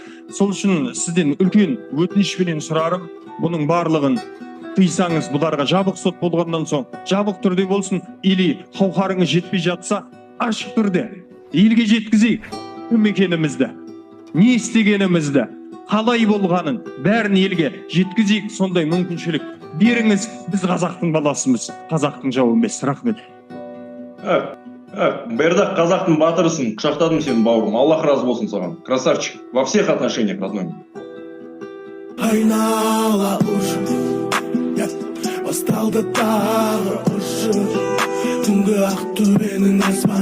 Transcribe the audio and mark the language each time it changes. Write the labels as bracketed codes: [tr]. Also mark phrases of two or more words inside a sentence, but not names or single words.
[kk] Сол үшін сізден үлкен өтінішпенен сұрарым, бұның барлығын тыйсаңыз, бұларға жабық сот болғаннан соң жабық түрде болсын, или қауқарыңыз жетпей жатса, ашық түрде елге жеткізейік кім екенімізді, не істегенімізді, қалай болғанын бәрін елге жеткізейік. Сондай мүмкіншілік беріңіз, біз қазақтың баласымыз, қазақтың жауы емес. Рахмет. Бердақ, қазақтың батырысың, құшақтадым сені бауырым. Аллах разы болсын саған. [ru] Красавчик во всех отношениях, родной. [kk] Айнала ұшып, басталды тағы ұшып, түнгі ақ төбенің